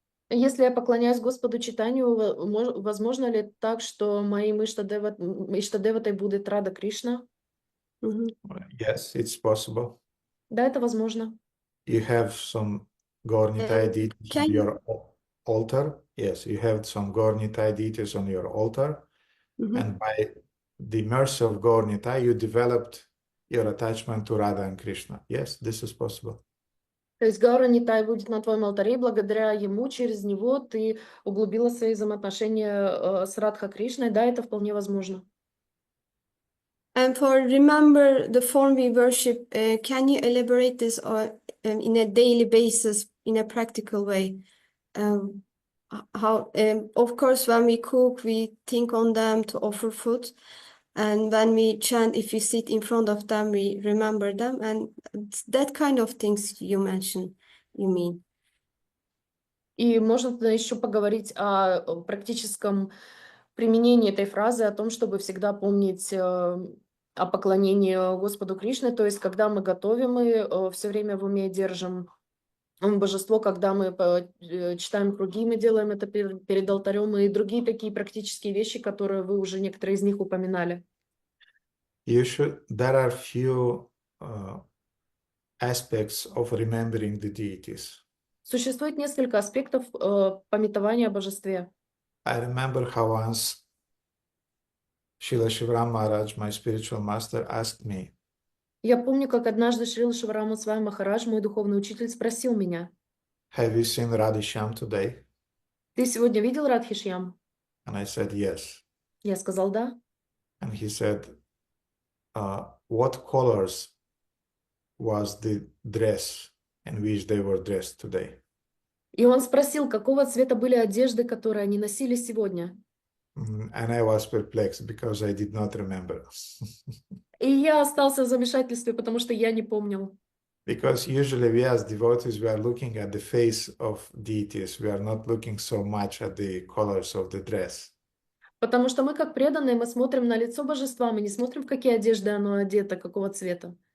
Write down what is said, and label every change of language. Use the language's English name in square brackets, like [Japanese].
[Russian] Если я поклоняюсь Господу Чайтанью, возможно ли так, что моим Иштадеватой будет Рада Кришна? [English] Yes, it's possible. [Russian] Да, это возможно. [English] You have some Gaurnitai deities on your altar. Yes, you have some Gaurnitai deities on your altar. And by the mercy of Gaurnitai, you developed your attachment to Radha and Krishna. Yes, this is possible. [Russian] То есть Гаура Нитай будет на твоем алтаре, и благодаря ему, через него ты углубила свои взаимоотношения с Радха Кришной. Да, это вполне возможно. [English] And for remember the form we worship, can you elaborate this in a daily basis, in a practical way? Of course, when we cook, we think on them to offer food. And when we chant, if we sit in front of them, we remember them. And that kind of things you mentioned, you mean. [Russian] И можно еще поговорить о практическом применении этой фразы, о том, чтобы всегда помнить о поклонении Господу Кришне. То есть, когда мы готовим, мы все время в уме держим божество, когда мы читаем круги, мы делаем это перед алтарем, и другие такие практические вещи, которые вы уже некоторые из них упоминали. [English] There are few aspects of remembering the deities. [Russian] Существует несколько аспектов памятования о божестве. [English] I remember how once Srila Shivaram Maharaj, my spiritual master, asked me, [Russian] Я помню, как однажды Шрила Шиварама Свами Махарадж, мой духовный учитель, спросил меня: [English] have you seen Radhisham today? [Russian] Ты сегодня видел Радхишьям? [English] And I said, yes. [Russian] Я сказал да. [English] And he said, what colors was the dress in which they were dressed today? [Russian] И он спросил, какого цвета были одежды, которые они носили сегодня. [English] And I was perplexed because I did not remember. [Russian] И я остался в замешательстве, потому что я не помнил. [English] Because usually we as devotees, we are looking at the face of deities. We are not looking so much at the colors of the dress. [Russian] Потому что мы, как преданные, мы смотрим на лицо божества, мы не смотрим, в какие одежды оно одето, какого цвета.